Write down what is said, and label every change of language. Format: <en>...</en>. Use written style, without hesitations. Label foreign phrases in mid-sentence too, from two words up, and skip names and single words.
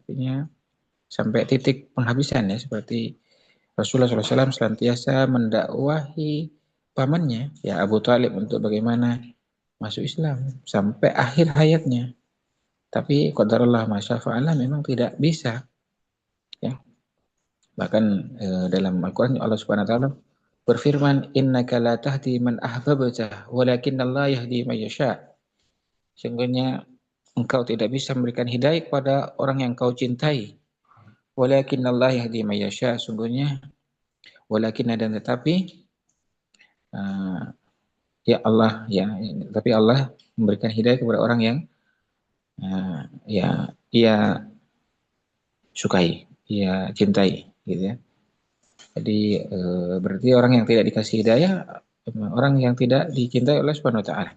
<id>Artinya sampai titik penghabisan ya. Seperti Rasulullah SAW senantiasa mendakwahi pamannya ya Abu Talib untuk bagaimana masuk Islam sampai akhir hayatnya. Tapi</id> <ar>قدر الله ما شاء فعل</ar> <id>memang tidak bisa ya. Bahkan dalam Al-Qur'an Allah</id> <ar>سبحانه وتعالى</ar> <id>berfirman</id> <ar>إنك لا تهدي من أحببت ولكن الله يهدي من يشاء.</ar> <id>Sungguhnya engkau tidak bisa memberikan hidayah kepada orang yang kau cintai.</id> <ar>ولكن الله يهدي من يشاء.</ar> <id>Sungguhnya walakin dan tetapi</id> <ar>يا الله</ar> <id>ya tapi Allah memberikan hidayah kepada orang yang ya ia sukai, ia cintai gitu ya. Jadi berarti orang yang tidak dikasih hidayah orang yang tidak dicintai oleh</id> <ar>سبحانه وتعالى.</ar>